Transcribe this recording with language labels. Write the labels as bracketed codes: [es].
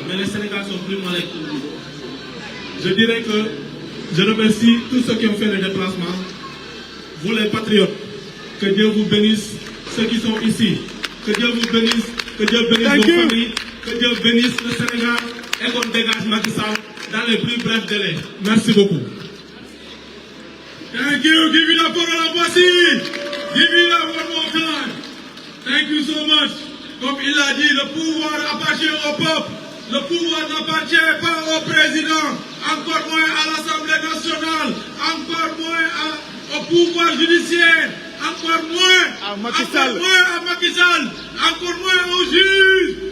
[fr] Mais les Sénégalais sont plus malins que nous. Je dirais que je remercie tous ceux qui ont fait le déplacement. Vous les patriotes, que Dieu vous bénisse, ceux qui sont ici. Que Dieu vous bénisse, que Dieu bénisse vos familles, que Dieu bénisse le Sénégal et qu'on dégage Macky Sall dans les plus brefs délais. Merci beaucoup. [en] Thank you. Give me the [fr] parole à voici. [en] Give me that one more time. Thank you so much. [fr] Comme il a dit, le pouvoir appartient au peuple. Le pouvoir n'appartient pas au président, encore moins à l'Assemblée nationale, encore moins au pouvoir judiciaire, encore moins à Macky Sall, encore moins aux juges.